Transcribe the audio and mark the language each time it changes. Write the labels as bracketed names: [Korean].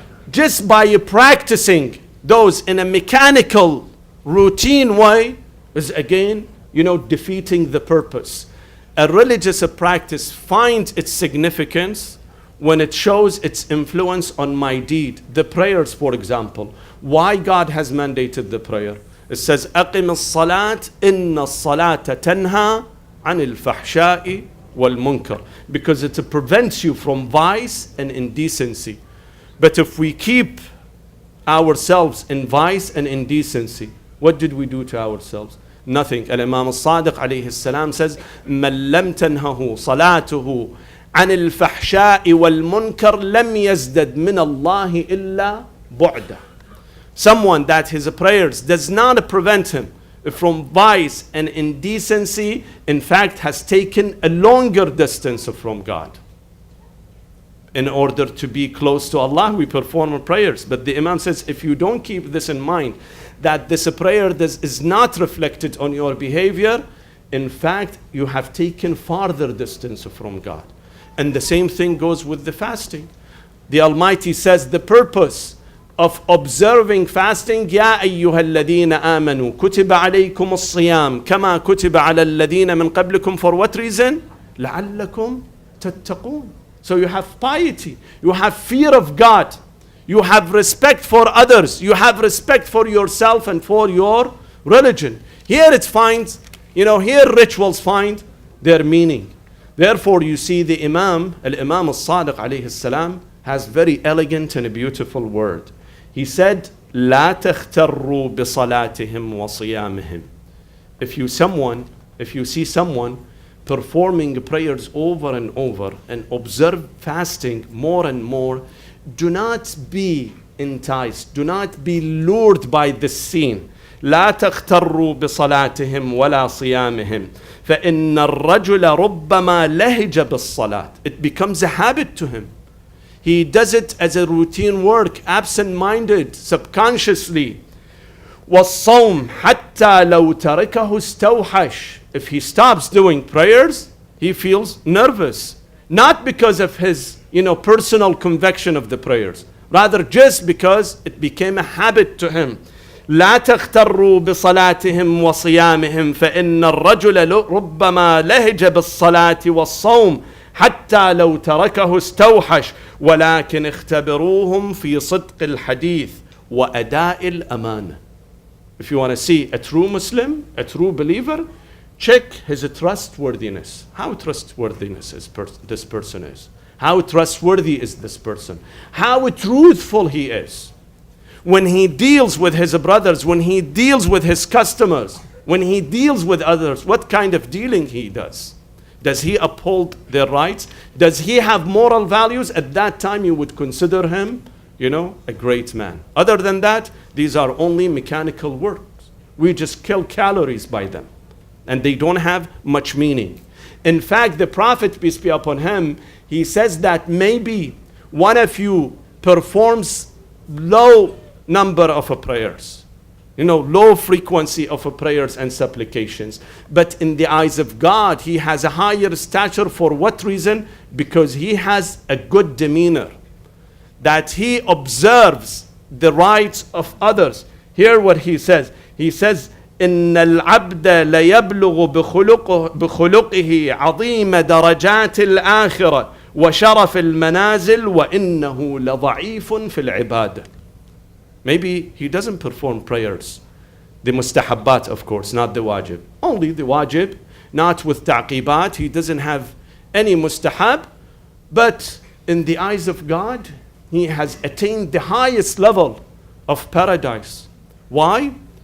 [English] Just by practicing those in a mechanical, routine way is again, defeating the purpose. A religious practice finds its significance when it shows its influence on my deed. The prayers, for example. Why God has mandated the prayer? It says, [Arabic] أقم الصلاة إن الصلاة تنهى عن الفحشاء والمنكر. [English] Because it prevents you from vice and indecency. But if we keep ourselves in vice and indecency, what did we do to ourselves? Nothing. Al-Imam al-Sadiq alayhi salam says, [Arabic] مَنْ لَمْ تَنْهَهُ صَلَاتُهُ عَنِ الْفَحْشَاءِ وَالْمُنْكَرِ لَمْ يَزْدَدْ مِنَ اللَّهِ إِلَّا بُعْدًا. [English] Someone that his prayers does not prevent him from vice and indecency, in fact, has taken a longer distance from God. In order to be close to Allah, we perform prayers. But the Imam says, if you don't keep this in mind, that this prayer is not reflected on your behavior, in fact, you have taken farther distance from God. And the same thing goes with the fasting. The Almighty says the purpose of observing fasting, [Arabic] يَا أَيُّهَا الَّذِينَ آمَنُوا كُتِبَ عَلَيْكُمُ الصِّيَامِ كَمَا كُتِبَ عَلَى الَّذِينَ مِنْ قَبْلِكُمْ. [English] For what reason? [Arabic] لَعَلَّكُمْ تَتَّقُونَ. [English] So you have piety, you have fear of God, you have respect for others, you have respect for yourself and for your religion. Here it finds, here rituals find their meaning. Therefore you see the Imam al-Sadiq alayhi salam has very elegant and a beautiful word. He said, [Arabic] لا تختروا بصلاتهم وصيامهم. [English] If you see someone performing prayers over and over and observe fasting more and more, do not be enticed, do not be lured by this scene. [Arabic] لا تغتروا بصلاتهم ولا صيامهم فإن الرجل ربما لهج بالصلاة. [English] It becomes a habit to him. He does it as a routine work, absent-minded, subconsciously. [Arabic] والصوم حتى لو تركه استوحش. [English] If he stops doing prayers, he feels nervous. Not because of his, personal conviction of the prayers. Rather just because it became a habit to him. [Arabic] لا تغتروا بصلاتهم وصيامهم فإن الرجل ربما لهج بالصلاة والصوم حتى لو تركه استوحش ولكن اختبروهم في صدق الحديث وأداء الأمانة. [English] if you want to see a true Muslim, a true believer, check his trustworthiness. How trustworthiness this person is. How trustworthy is this person? How truthful he is. When he deals with his brothers, when he deals with his customers, when he deals with others, what kind of dealing he does? Does he uphold their rights? Does he have moral values? At that time, you would consider him, a great man. Other than that, these are only mechanical works. We just kill calories by them, and they don't have much meaning. In fact, the Prophet, peace be upon him, he says that maybe one of you performs low number of prayers, low frequency of prayers and supplications. But in the eyes of God, he has a higher stature. For what reason? Because he has a good demeanor, that he observes the rights of others. Hear what he says. He says, [Arabic] إن العبد ليبلغ بخلقه عظيم درجات الآخرة وشرف المنازل وإنه لضعيف في العبادة. [English] Maybe he doesn't perform prayers, the mustahabbat, of course, not the wajib. Only the wajib, not with ta'qibat. He doesn't have any mustahab, but in the eyes of God, he has attained the highest level of paradise. Why?